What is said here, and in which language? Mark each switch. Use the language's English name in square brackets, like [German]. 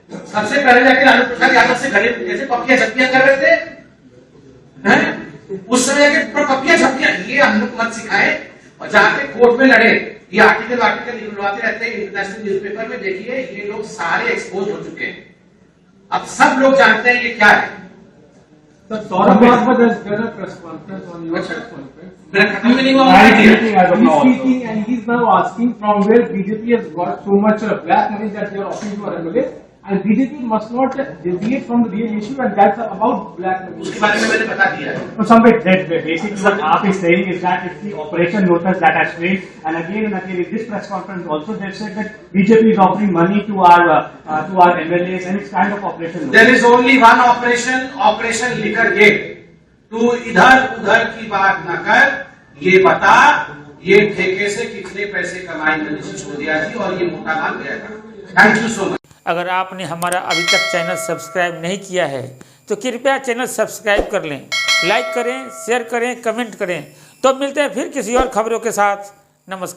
[Hindi] सबसे पहले जाके लालू प्रसाद यादव से घरे कैसे पपियां झपकियां कर रहे थे, हैं? उस समय के पपियां झपकियां, ये हम लोग मत सिखाए और जाके कोर्ट में लड़े। ये आर्टिकल निकलवाते रहते हैं इंटरनेशनल न्यूज़पेपर में, देखिए ये लोग सारे एक्सपोज हो चुके हैं, अब सब लोग जानते हैं ये क्या है। [English] Sir, Saurabh Bhagwat has done a press conference on your press conference. [Hindi] मेरा खत्म में नहीं हुआ, [English] He's speaking and he's now asking from where BJP has got so much black money that they are offering to MLA, and BJP must not deviate from the real issue, and that's about black money. [Hindi] उसके बारे में मैंने बता दिया है। [English] So, Sambit, basically what AAP is saying is that it's the Operation Lotus that has failed, and again in this press conference also they said that BJP is offering money to our MLAs, and it's kind of Operation Lotus. There is only one operation, Operation Liquor Gate. [Hindi] तू इधर उधर की बात न कर, ये बता ये ठेके से कितने पैसे कमाए मनीष सिसोदिया जी, और ये मोटा माल गया था। [English] Thank you so much. [Hindi] अगर आपने हमारा अभी तक चैनल सब्सक्राइब नहीं किया है तो कृपया चैनल सब्सक्राइब कर लें, लाइक करें, शेयर करें, कमेंट करें। तो मिलते हैं फिर किसी और खबरों के साथ। नमस्कार।